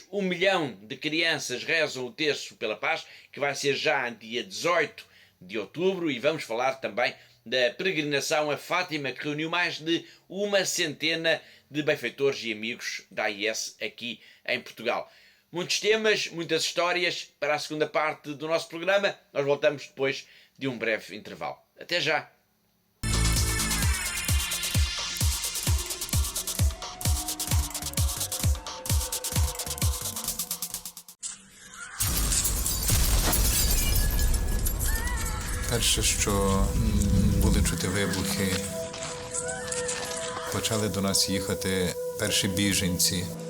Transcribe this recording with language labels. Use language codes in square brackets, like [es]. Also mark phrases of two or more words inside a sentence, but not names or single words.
[pt] 1 milhão de crianças rezam o terço pela paz, que vai ser já dia 18 de outubro, e vamos falar também da peregrinação a Fátima, que reuniu mais de 100 de benfeitores e amigos da AIS aqui em Portugal. Muitos temas, muitas histórias para a segunda parte do nosso programa. Nós voltamos depois de um breve intervalo. Até já! [uk] Перше, що були чути вибухи, почали до нас їхати перші біженці.